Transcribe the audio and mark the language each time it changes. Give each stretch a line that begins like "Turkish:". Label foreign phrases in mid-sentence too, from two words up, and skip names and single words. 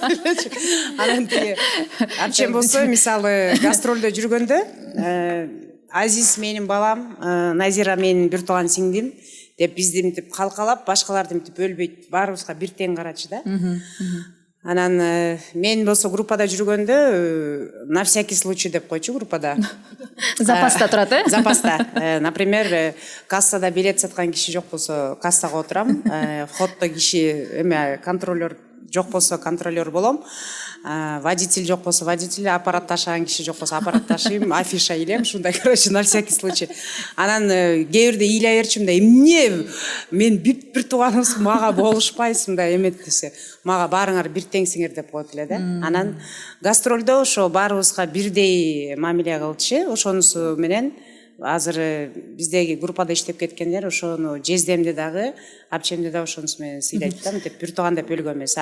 Kyrgyz: Анан тиги апчем болсо мисалы гастролдо жүргөндө Азиз менин балам, Назира менин бир тууган сиңдим деп бизди мынтип калкалап, башкаларды мынтип өлбөйт, баарыбызга бир тең карачы да. Анан мен болсо группада жүргөндө
Russian: на всякий случай
Kyrgyz: деп койчу группада. Запаста турат, э? Запаста. Например, кассада билет саткан киши жок болсо кассага отурам, входдо киши контролер жок болсо контролер болом. Водитель жок болсо водитель, аппарат ташыган киши жок болсо аппарат ташыйм, афиша илем, ушундай,
Russian: короче, на всякий случай.
Kyrgyz: Анан кээ бирде ыйлай берчүм да, эмне мен бир тууганымсың, мага болушпайсың да, эмет десе, мага баарыңар бир теңсиңер деп коет эле да. Анан гастролдо ошо баарыбызга бирдей мамиле кылчу, ошонусу менен азыр биздеги группада иштеп кеткендер ошону жездемди дагы, апчемди да ошонусу менен сыйлайт да, мынтип бир тууган деп өлгөн эмес.